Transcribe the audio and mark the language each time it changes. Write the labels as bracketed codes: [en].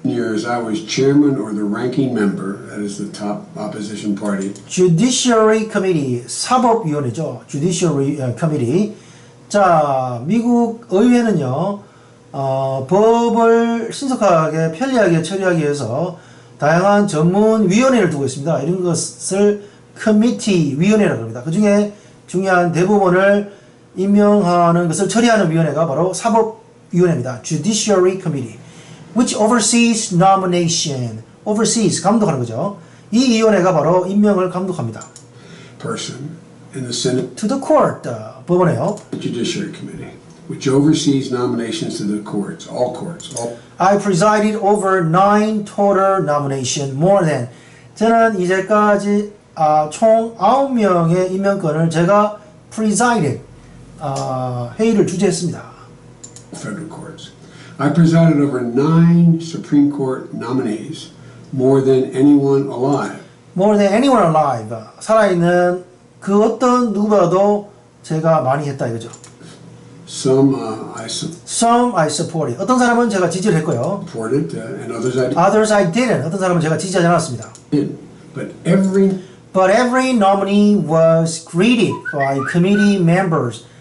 [en] years I was chairman or the ranking member, that is the top opposition party. [ko] Judiciary Committee, 사법위원회죠. [en] Judiciary Committee. [ko] 자, 미국 의회는요, 법을 신속하게 편리하게 처리하기 위해서 다양한 전문 위원회를 두고 있습니다. 이런 것을 커미티 위원회라고 합니다. 그 중에 중요한 대법원을 임명하는 것을 처리하는 위원회가 바로 사법위원회입니다. [en] Judiciary Committee, which oversees nomination. [ko] oversees, 감독하는 거죠. 이 위원회가 바로 임명을 감독합니다. [en] Person in the Senate To the court, [ko] 법원에요. [en] Judiciary Committee, which oversees nominations to the courts, all courts. I presided over 9 total nomination, more than. [ko] 저는 이제까지 총 9명의 임명권을 제가 presided, 회의를 주재했습니다. [en] Federal courts. I presided over 9 Supreme Court nominees, more than anyone alive. More than anyone alive. [ko] 살아있는 그 어떤 누구보다도 제가 많이 했다 이거죠. [en] Some Some I supported. [ko] 어떤 사람은 제가 지지를 했고요. [en] supported, and others I Others I didn't. [ko] 어떤 사람은 제가 지지하지 않았습니다. [en] did. But every nominee was greeted by committee members.